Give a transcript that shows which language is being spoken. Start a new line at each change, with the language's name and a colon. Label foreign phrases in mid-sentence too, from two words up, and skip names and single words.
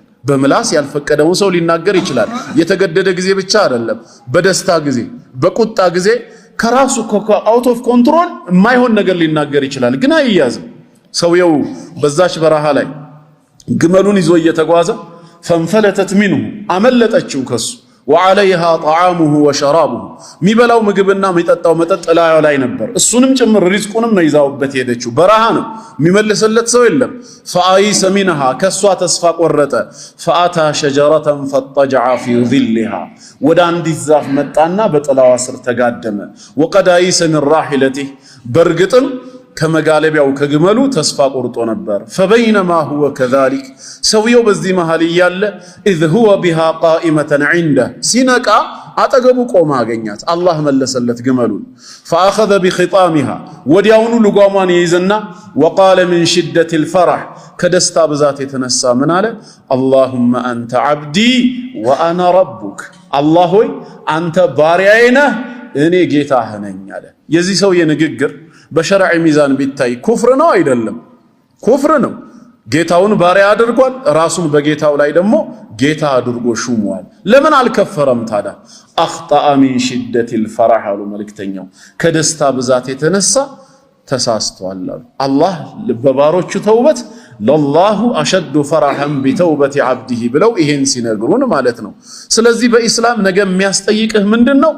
Amharic: በምላስ ያልፈቀደውን ሰው ሊናገር ይችላል። የተገደደ ጊዜ ብቻ አይደለም፣ በደስታ ጊዜ፣ በቁጣ ጊዜ ከራሱ
English: out of control
Amharic: የማይሆን ነገር ሊናገር ይችላል። ግን አይያዝም። ሰውየው በዛች በረሃ ላይ ግመሉን ይዞ እየተጓዘ
Arabic: فانفلتت منه
Amharic: አመለጠችው ከሱ
Arabic: وعليها طعامه وشرابه
Amharic: ሚበላው ምግብና የሚጠጣው መጠጥ ላዩ ላይ ነበር እሱንም ጭምር ሪዝቁንም ነው ይዛውበት ሄደችው በረሃ ነው የሚመልስለት ሰው የለም
Arabic: فآيس منها
Amharic: ከሷ ተስፋ ቆረጠ
Arabic: فأتى شجرة فاضطجع في ظلها
Amharic: ወደ አንዲት ዛፍ መጣና በጥላዋ ስር ተጋደመ
Arabic: وقد آيس من راحلته
Amharic: በርግጥም ከመጋለቢያው ከግመሉ ተስፋ ቆርጦ ነበር
Arabic: فبينما هو كذلك
Amharic: ሰውየው በዚህ መሃል ያለ
Arabic: اذ هو بها قائمة عنده
Amharic: ሲነቃ አጠገቡ ቆማ አገኛት አላህ መለሰለት ግመሉን
Arabic: فأخذ بخطامها
Amharic: ወዲያውኑ ልጓሟን ይይዝና
Arabic: وقال من شدة الفرح
Amharic: ከደስታ ብዛት የተነሳ ምን አለ
Arabic: اللهم أنت عبدي وأنا ربك
Amharic: الله ሆይ አንተ ባሪያዬ ነህ እኔ ጌታህ ነኝ አለ የዚህ ሰው የንግግር በሸርዕ ሚዛን ቢታይ ኩፍር ነው አይደለም ኩፍር ነው ጌታውን ባሪያ አድርጓል ራሱን በጌታው ላይ ደግሞ ጌታ አድርጎ ሹሟል ለምን አልከፈረም ታዲያ
Arabic: أخطأ من شدة الفرح
Amharic: አሉ መልእክተኛው ከደስታ ብዛት የተነሳ ተሳስቷል አላህ በባሮቹ ተውበት
Arabic: لله أشد فرحا بتوبة عبده
Amharic: ብለው ይሄን ሲነግሩን ማለት ነው ስለዚህ በእስላም ነገ የሚያስጠይቅህ ምንድነው